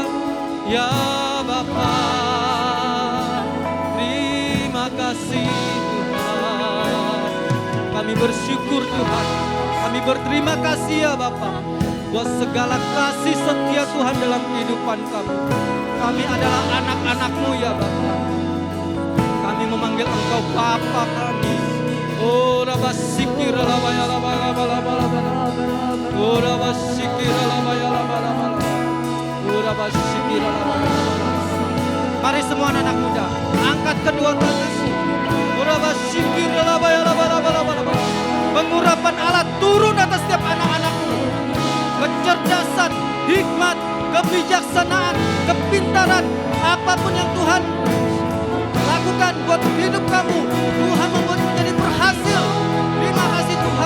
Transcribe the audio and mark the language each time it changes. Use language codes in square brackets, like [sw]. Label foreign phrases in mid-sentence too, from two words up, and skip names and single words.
[id] Ya Bapa. Terima kasih Tuhan. Kami bersyukur Tuhan. Kami berterima kasih ya Bapa, buat segala kasih setia Tuhan dalam kehidupan kami. Kami adalah anak-anak-Mu ya Bapa. Kami memanggil Engkau Bapa kami. Oh rabasikir labaya labaya labaya. Oh rabasikir labaya labaya labaya. Oh rabasikir labaya labaya. Mari semua anak muda, angkat kedua tanganmu. Oh rabasikir labaya labaya labaya. Pengurapan Allah turun atas setiap anak-anakmu. Kecerdasan, hikmat, kebijaksanaan, kepintaran, apapun yang Tuhan lakukan buat hidup kamu, Tuhan membuat menjadi berhasil. Terima kasih Tuhan.